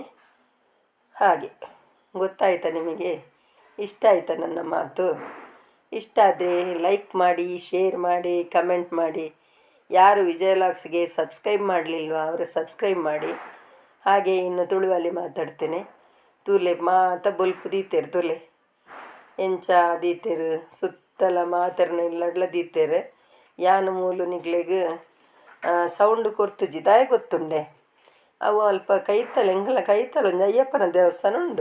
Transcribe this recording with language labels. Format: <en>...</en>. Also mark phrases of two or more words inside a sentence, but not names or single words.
<kn>ಹಾಗೆ ಗೊತ್ತಾಯ್ತಾ ನಿಮಗೆ? ಇಷ್ಟ ಆಯಿತಾ ನನ್ನ ಮಾತು? ಇಷ್ಟ ಆದರೆ ಲೈಕ್ ಮಾಡಿ, ಶೇರ್ ಮಾಡಿ, ಕಮೆಂಟ್ ಮಾಡಿ. ಯಾರು ವಿಜಯ ಲಾಗ್ಸ್ಗೆ ಸಬ್ಸ್ಕ್ರೈಬ್ ಮಾಡಲಿಲ್ವಾ ಅವರು ಸಬ್ಸ್ಕ್ರೈಬ್ ಮಾಡಿ. ಹಾಗೆ ಇನ್ನು ತುಳುವಲ್ಲಿ ಮಾತಾಡ್ತೇನೆ.</kn> <tcy>ತೂಲೆ ಮಾತ ಬೊಲ್ಪು ದೀತೇರು ತುಲೆ ಎಂಚ ದೀತೇರು ಸುತ್ತಲ ಮಾತರ್ನೆಲ್ಲ ದೀತೇರು. ಯಾನು ಮೂಲು ನಿಗ್ಲೆಗ್ ಸೌಂಡ್ ಕೊರ್ತುಜಿ ದಾಯ ಗೊತ್ತುಂಡೆ. ಅವು ಅಲ್ಪ ಕೈತಲೆ ಎಂಗಲ ಕೈತಲೆ ಒಂದು ಅಯ್ಯಪ್ಪನ ದೇವಸ್ಥಾನ ಉಂಡು.</tcy>